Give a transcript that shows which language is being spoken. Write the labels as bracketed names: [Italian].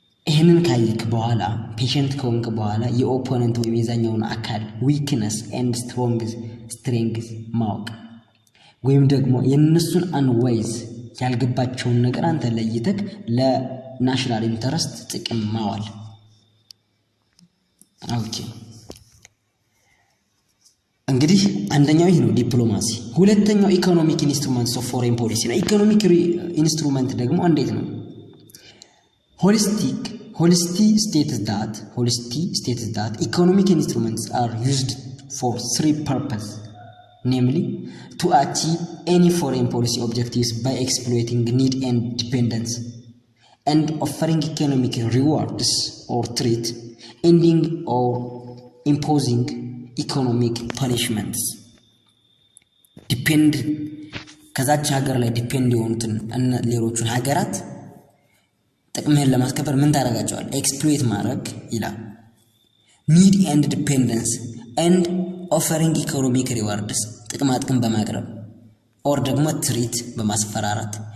[Amharic] ይህንን ካየክ በኋላ ፔሸንት ከሆንክ በኋላ የኦፖነንት ወይም የዛኛውን አካል ዊክነስ ኤንድ ስትሬንግዝ ማወቅ ወይም ደግሞ የእነሱን አንዋይዝ ያልገባቸውን ነገር አንተ ለይተክ ለናሽናል ኢንተረስት ጥቅም ማዋል። ኦኬ እንግዲህ አንደኛው ይሄ ነው ዲፕሎማሲ። ሁለተኛው ኢኮኖሚክ ኢንስትሩመንትስ ኦፍ ፎሬን ፖሊሲ ነው። ኢኮኖሚክ ኢንስትሩመንት ደግሞ እንዴት ነው? [English] Holisty states that economic instruments are used for three purposes, namely to achieve any foreign policy objectives by exploiting need and dependence, and offering economic rewards or threat, ending or imposing economic punishments. [Amharic] Depend ከዛች ሀገር ላይ ዲፔንድ የሆኑትን ሌሎቹን ሀገራት ጥቅምህን ለማስከበር ምን ታደርጋቸዋል? ኤክስፕሎይት ማድረግ ይላል። ኒድ ኤንድ ዲፔንደንስ ኤንድ ኦፈሪንግ ኢኮኖሚክ ሪዋርድስ ጥቅማ ጥቅም በማቅረብ ኦር ደግሞ ትሪት በማስፈራራት